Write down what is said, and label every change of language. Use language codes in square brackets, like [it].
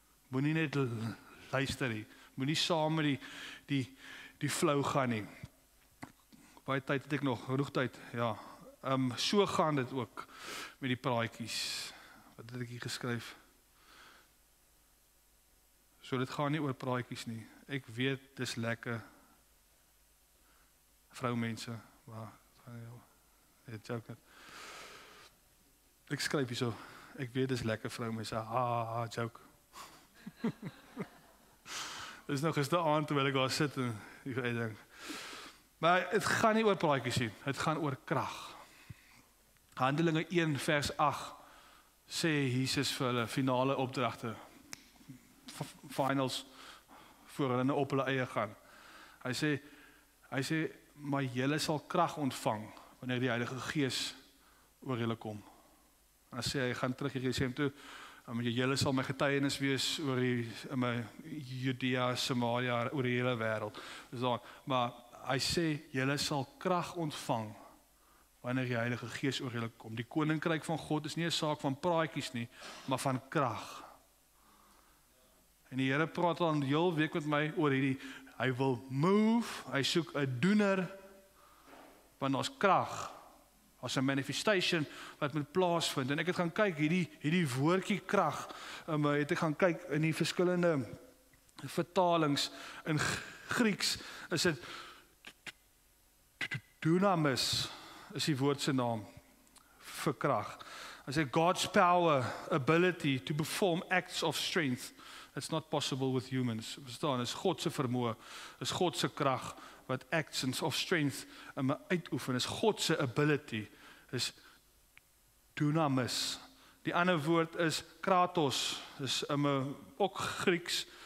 [af] Moenie net luister nie, moenie saam met die flow gaan nie. Baie tyd het ek nog, genoeg tyd, ja. So gaan dit ook met die praatjies. Wat het ek hier geskryf? So dit gaan nie oor praatjies nie. Ek weet, dis lekker. Vroumense, maar het joke net. Ek skryf hier so. Ek weet, dis lekker vroumense. Joke. Dis nog gisteraand terwyl ek daar sit en ek dink. Maar het gaan nie oor praatjies nie. Het gaan oor krag. Handelinge 1 vers 8 sê Jesus vir hulle finale opdragte. Finals voor hulle op hulle eie gaan. Hy sê, maar julle sal krag ontvang wanneer die Heilige Gees oor julle kom. Dan sê hy, gaan terug Jerusalem toe, julle sal my getuienis wees oor my Judea, Samaria, oor die hele wêreld. Maar hy sê, julle sal krag ontvang wanneer die Heilige Gees oor julle kom. Die koninkryk van God is nie 'n saak van praatjies nie, maar van krag. En die Here praat al 'n heel week met my oor hierdie, hy wil move, hy soek 'n doener, want ons krag, as 'n manifestation wat moet plaasvind. En ek het gaan kyk, hierdie woordjie krag, het ek gaan kyk in die verskillende vertalings, in Grieks is dit dunamis, is die woord se naam, vir krag. Hy sê [en] God's power, ability to perform acts of strength. It's not possible with humans. [af] Verstaan, is God se vermoë, is God se krag wat [en] actions of strength [af] uitoefen, is God se ability, is dunamis. Die ander woord is kratos, is ook Grieks,